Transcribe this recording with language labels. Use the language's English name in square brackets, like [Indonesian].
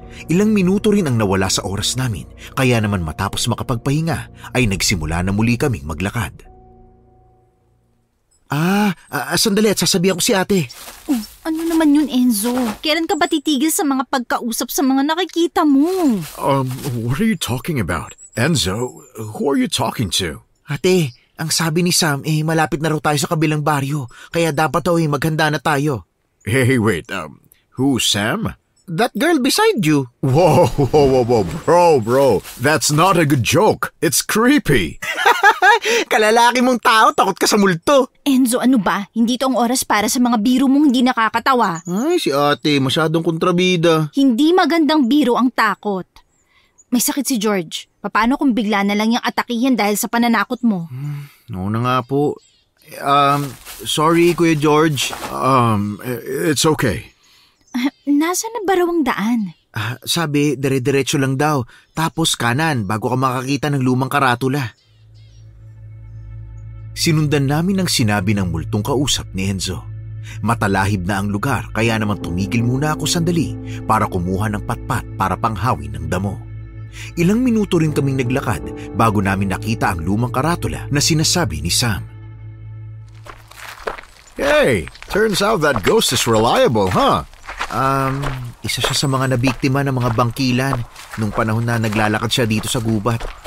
[Filipino] Ilang minuto rin ang nawala sa oras namin, kaya naman matapos makapagpahinga ay nagsimula na muli kaming maglakad. Sandali at sasabihan ko si ate. Ano naman yun, Enzo? Kailan ka ba titigil sa mga pagkausap sa mga nakikita mo? [English] What are you talking about? Enzo, who are you talking to? [Filipino] Ate, ang sabi ni Sam malapit na raw tayo sa kabilang baryo, kaya dapat daw maghanda na tayo. [English] Hey, wait, who, Sam? That girl beside you. Whoa, bro, that's not a good joke. It's creepy. [Filipino] Kalalaki mong tao, takot ka sa multo. Enzo, ano ba? Hindi to ang oras para sa mga biro mong hindi nakakatawa. Ay, si ate, masyadong kontrabida. Hindi magandang biro ang takot. May sakit si George. Paano kung bigla na lang yung atakihin dahil sa pananakot mo? Oo na nga po. Sorry, Kuya George. [English] It's okay. [Filipino] Nasaan na ba raw ang daan? Sabi, dire-diretso lang daw. Tapos kanan bago ka makakita ng lumang karatula. Sinundan namin ang sinabi ng multong kausap ni Enzo. Matalahib na ang lugar kaya naman tumigil muna ako sandali para kumuha ng patpat para panghawin ng damo. Ilang minuto rin kaming naglakad bago namin nakita ang lumang karatula na sinasabi ni Sam. [English] Hey, turns out that ghost is reliable, huh? [Filipino] Isa siya sa mga nabiktima ng mga bangkilan nung panahon na naglalakad siya dito sa gubat.